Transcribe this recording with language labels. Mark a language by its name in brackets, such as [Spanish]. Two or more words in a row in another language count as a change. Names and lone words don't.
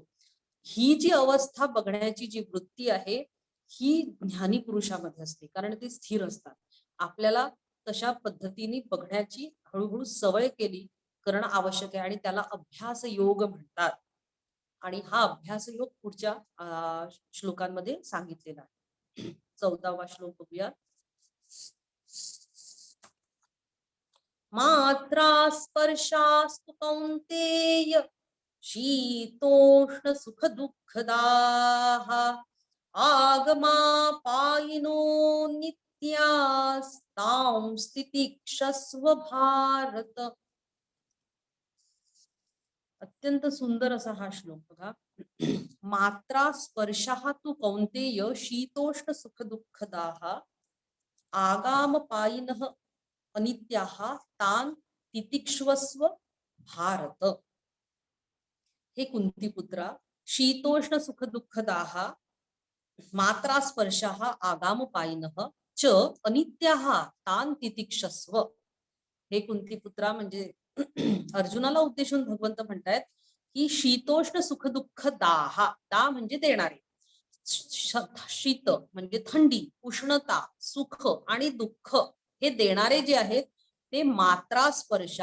[Marathi] ही जी अवस्था बघण्याची जी वृत्ती आहे ही ज्ञानी पुरुषामध्ये असते, कारण ती स्थिर असतात. आपल्याला तशा पद्धतीने बघण्याची हळूहळू सवय करणं आवश्यक आहे आणि त्याला अभ्यास योग म्हणतात. आणि हा अभ्यास योग पुढच्या श्लोकांमध्ये सांगितलेला आहे. 14वा श्लोक बघूया. [Sanskrit] मात्रा स्पर्शास्तु कौन्तेय शीतोष्ण सुख दुःखदाः आगमापायिनो नित्यास्तां स्थितिक्षस्व भारत. [Marathi] अत्यंत सुंदर असा हा श्लोक बघा. [Sanskrit] मात्रा स्पर्शः तु कौन्तेय शीतोष्ण सुख दुःखदाः आगामपायिनः अनित्याः तान् तितिक्षस्व भारत. हे कुंतीपुत्रा, शीतोष्ण सुख दुःखदाः मात्रा स्पर्शः आगामपायिनः च अनित्याः तान् तितिक्षस्व. [Marathi] हे कुंतीपुत्रा म्हणजे अर्जुनाला उद्देशून भगवंत म्हणतायत की [Sanskrit] शीतोष्ण सुख दुःख दाह, [Marathi] दा म्हणजे देणारे, शीत म्हणजे थंडी, उष्णता, सुख आणि दुःख हे देणारे जे आहेत ते मात्रा स्पर्श.